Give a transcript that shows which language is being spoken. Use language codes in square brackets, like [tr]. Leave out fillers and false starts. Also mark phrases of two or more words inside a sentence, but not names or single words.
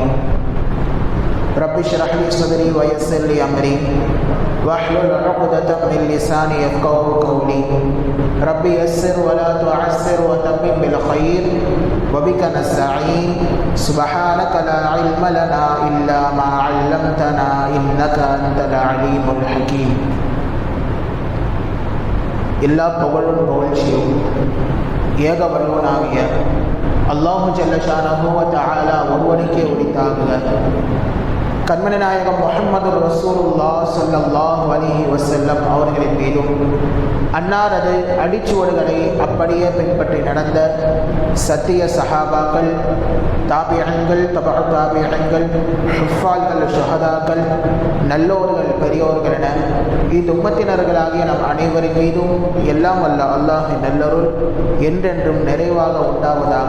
[ar] رب اشرح لي صدري ويسر لي أمري واحلل عقدة من لساني يفقهوا قولي. رب يسر ولا تعسر وتمم بالخير وبك نستعين. سبحانك لا علم لنا إلا ما علمتنا إنك أنت العليم الحكيم. [ta] எல்லா புகழும் புகழ்ச்சியும் ஏக வல்லவனாகிய [ar] الله جلّ شأنه وتعالى [ta] ஒருவனுக்கே உரித்தாகுக. கண்மணி நாயகம் முஹம்மது [ar] رسول الله صلى الله عليه وسلم [ta] அவர்களின் மீதும் அன்னாரது அடிச்சுவடுகளை அப்படியே பின்பற்றி நடந்த சத்திய சஹாபாக்கள், தாபியங்கள், தபஅ தாபியங்கள், ஹுஃபால்கள், ஷுஹதாக்கள், நல்லோர்கள், பெரியோர்கள் என இந்த உம்மத்தினர்களாகிய நம் அனைவரின் மீதும் எல்லாம் வல்ல அல்லாஹ்வின் நல்லருள் என்றென்றும் நிறைவாக உண்டாவதாக.